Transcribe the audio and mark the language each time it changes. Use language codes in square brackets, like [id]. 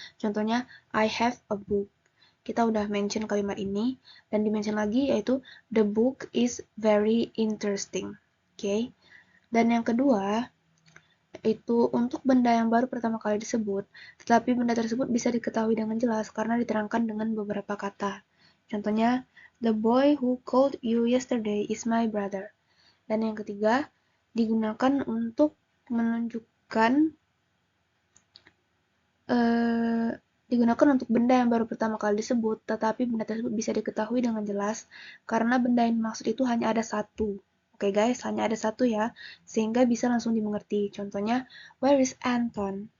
[id] Contohnya, [en] I have a book. [id] Kita udah mention kalimat ini, dan di-mention lagi yaitu, [en] the book is very interesting. [id] Oke. Dan yang kedua, itu untuk benda yang baru pertama kali disebut, tetapi benda tersebut bisa diketahui dengan jelas karena diterangkan dengan beberapa kata. Contohnya, [en] the boy who called you yesterday is my brother. [id] Dan yang ketiga, digunakan untuk menunjukkan digunakan untuk benda yang baru pertama kali disebut, tetapi benda tersebut bisa diketahui dengan jelas karena benda yang dimaksud itu hanya ada satu. Oke guys, hanya ada satu ya, sehingga bisa langsung dimengerti. Contohnya, [en] where is Anton?